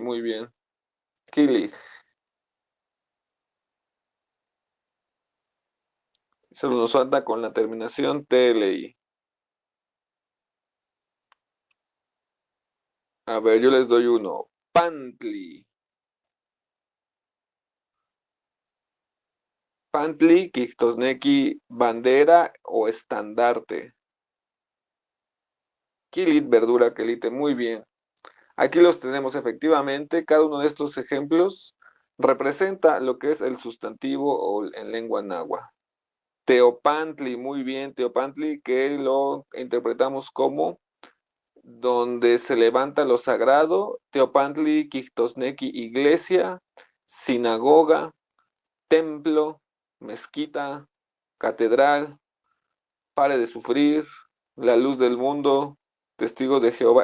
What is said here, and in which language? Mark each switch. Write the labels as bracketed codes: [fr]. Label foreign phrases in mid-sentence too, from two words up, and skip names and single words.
[es] Muy bien. Kilit. Solo nos falta con la terminación TLI. A ver, yo les doy uno. [nah] Pantli. Pantli, Kistosneki, [es] bandera o estandarte. quilit, verdura, quelite, muy bien. Aquí los tenemos efectivamente, cada uno de estos ejemplos representa lo que es el sustantivo o en lengua náhuatl. Teopantli, muy bien, Teopantli, que lo interpretamos como donde se levanta lo sagrado, [nah] Teopantli, Quijtosnequi, [es] iglesia, sinagoga, templo, mezquita, catedral, pare de sufrir, la luz del mundo, testigos de Jehová.